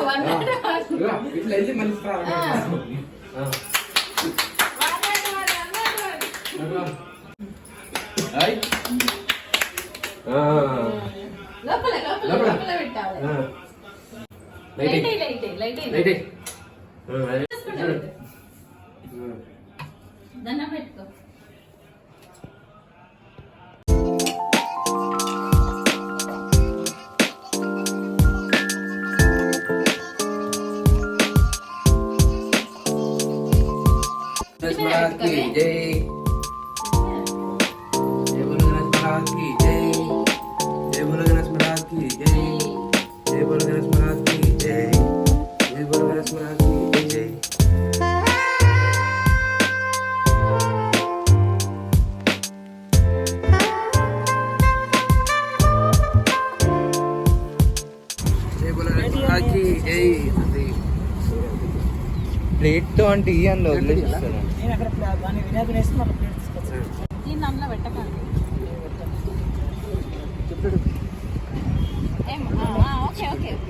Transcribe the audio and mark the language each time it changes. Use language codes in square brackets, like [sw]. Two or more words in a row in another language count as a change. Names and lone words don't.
[te] 101 లోపల పెట్టాలి. దండం పెట్టుకో. [hi] गणेश महाराज की जय. जय बोलो गणेश महाराज की जय. जय बोलो गणेश महाराज की जय. जय बोलो गणेश महाराज की जय. जय बोलो गणेश महाराज की जय. जय बोलो गणेश महाराज की जय. [te] ప్లేట్ తో అంటే ఈ అందులో వదిలేస్తాను. దీన్ని అందులో పెట్టకండి. [en] okay okay.